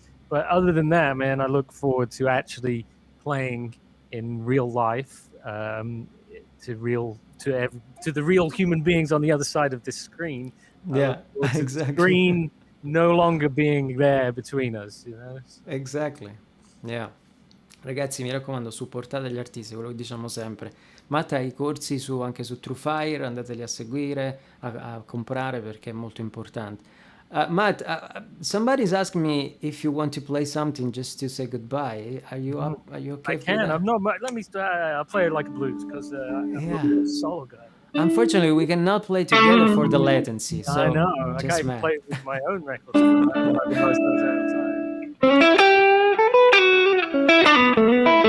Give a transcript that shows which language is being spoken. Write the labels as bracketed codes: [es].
[en] But other than that, man, I look forward to actually playing in real life, to the real human beings on the other side of this screen. Yeah, exactly. Screen no longer being there between us, you know? Exactly. Yeah. [it] Ragazzi, mi raccomando, supportate gli artisti, quello che diciamo sempre. Matt ha i corsi anche su TrueFire, andateli a seguire, a comprare, perché è molto importante. [en] Matt, somebody's asking me if you want to play something just to say goodbye. Are you up? Are you okay? I can. I'm not. Let me. I'll play it like a blues, because I'm a solo guy. Unfortunately, we cannot play together for the latency. So I know. I can't even play it with my own records.